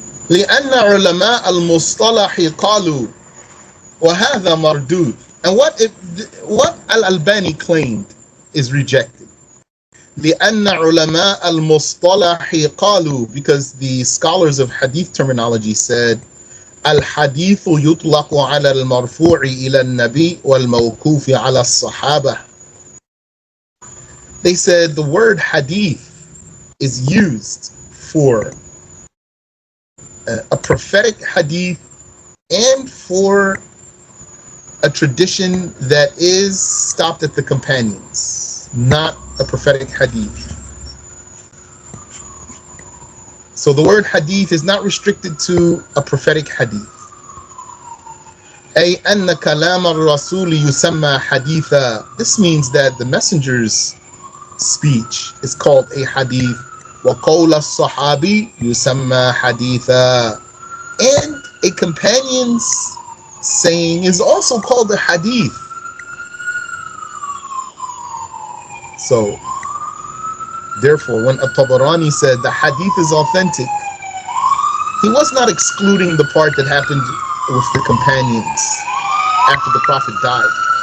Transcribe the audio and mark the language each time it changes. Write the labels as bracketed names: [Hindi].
[Arabic] لأن علماء المصطلح قالوا وهذا مردود. [English] And what Al-Albani claimed is rejected. [Arabic] لأن علماء المصطلح قالوا, [English] because the scholars of hadith terminology said [Arabic] الحديث يطلق على المرفوع إلى النبي والموقوف على الصحابة. [English] They said the word hadith is used for a prophetic hadith and for a tradition that is stopped at the companions, not a prophetic hadith. So the word hadith is not restricted to a prophetic hadith. [Arabic] أي أن كلام الرسول يسمى حديثا. [English] This means that the messenger's speech is called a hadith. [Arabic] وقول الصحابي يسمى حديثا. [English] And a companion's saying is also called a hadith. So, therefore, when At-Tabarani said the hadith is authentic, he was not excluding the part that happened with the companions after the Prophet died.